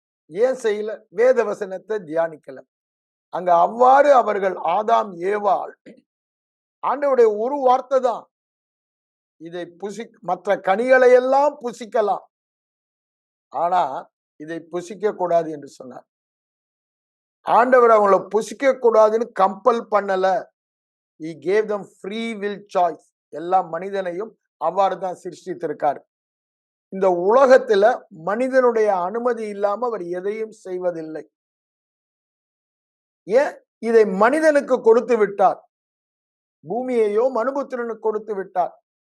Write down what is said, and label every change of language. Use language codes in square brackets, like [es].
[ta] ஏன் செய்யல? வேத வசனத்தை தியானிக்கல. அங்க அவ்வாறு அவர்கள் ஆதாம் ஏவாள் ஆண்டவருடைய ஒரு வார்த்தை தான், இதை மற்ற கனிகளை எல்லாம் புசிக்கலாம், ஆனா இதை புசிக்க கூடாது என்று சொன்னார். ஆண்டவர் அவங்களை புசிக்க கூடாதுன்னு கம்பல் பண்ணல. [en] He gave them free will choice. [ta] எல்லா மனிதனையும் அவ்வாறு தான் சிருஷ்டித்திருக்கார். இந்த உலகத்துல மனிதனுடைய அனுமதி இல்லாம அவர் எதையும் செய்வதில்லை. ஏன்? இதை மனிதனுக்கு கொடுத்து விட்டார். பூமியையோ மனுபுத்திரனுக்கு கொடுத்து விட்டார்.